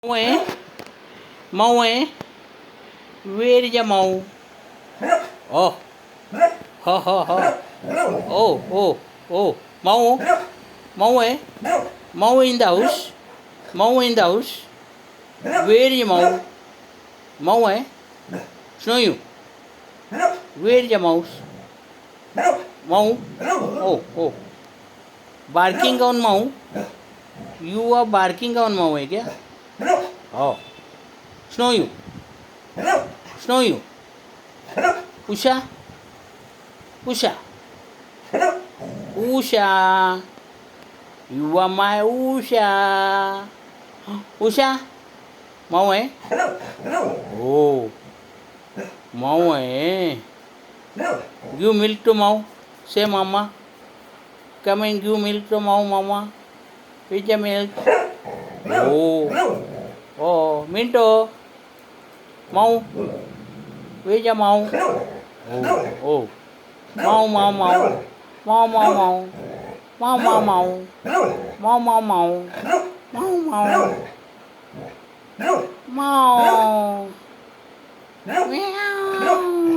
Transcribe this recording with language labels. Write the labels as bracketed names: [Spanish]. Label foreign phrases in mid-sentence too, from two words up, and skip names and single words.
[English] Moe, Moe, where is your Moe? Oh, ha ha ha. Oh, oh, oh, Moe, Moe, Moe in the house. Moe in the house. Where is Moe? Moe, snow you. Where is your mouse? Moe. Oh, oh. Barking on Moe. You are barking on Moe, क्या? Oh. Snow you. Snow you. Usha. Usha. Usha. You are my Usha. Usha. Moe. Oh. Moe. Give milk to Moe. Say mama. Come and give milk to Moe, mama. With the milk. Oh. Oh. Minto. Moe. With the Moe. Oh. Oh. Moe, Moe, Moe. Moe, Moe, Moe. Moe, Moe, Moe. Moe, Moe, Moe. Moe, Moe. Moe. Meow.